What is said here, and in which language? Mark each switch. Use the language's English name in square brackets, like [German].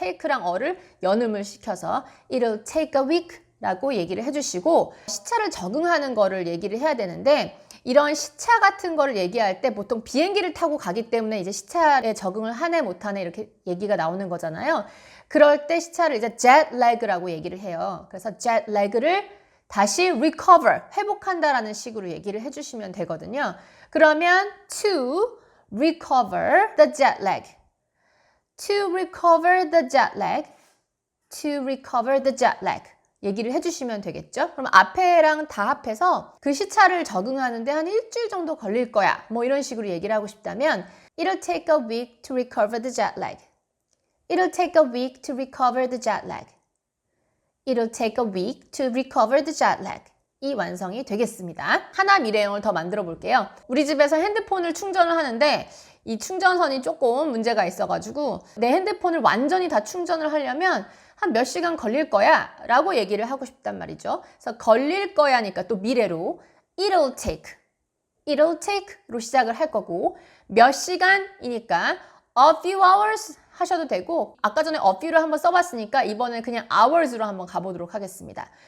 [Korean] take랑 a를 연음을 시켜서 [English] it'll take a week [Korean] 라고 얘기를 해주시고, 시차를 적응하는 거를 얘기를 해야 되는데, 이런 시차 같은 거를 얘기할 때 보통 비행기를 타고 가기 때문에 이제 시차에 적응을 하네 못하네 이렇게 얘기가 나오는 거잖아요. 그럴 때 시차를 이제 jet lag라고 얘기를 해요. 그래서 jet lag를 다시 recover, 회복한다라는 식으로 얘기를 해주시면 되거든요. [English] 그러면 to recover the jet lag, to recover the jet lag, to recover the jet lag [Korean] 얘기를 해주시면 되겠죠. 그럼 앞에랑 다 합해서 그 시차를 적응하는데 한 일주일 정도 걸릴 거야 뭐 이런 식으로 얘기를 하고 싶다면 [English] it'll take a week to recover the jet lag, it'll take a week to recover the jet lag, it'll take a week to recover the jet lag. [Korean] 이 완성이 되겠습니다. 하나 미래형을 더 만들어 볼게요. 우리 집에서 핸드폰을 충전을 하는데 이 충전선이 조금 문제가 있어가지고 내 핸드폰을 완전히 다 충전을 하려면 한 몇 시간 걸릴 거야 라고 얘기를 하고 싶단 말이죠. 그래서 걸릴 거야니까 또 미래로 [English] it'll take [Korean] 로 시작을 할 거고, 몇 시간이니까 [English] a few hours [Korean] 하셔도 되고, 아까 전에 a few를 한번 써봤으니까 이번엔 그냥 hours로 한번 가보도록 하겠습니다.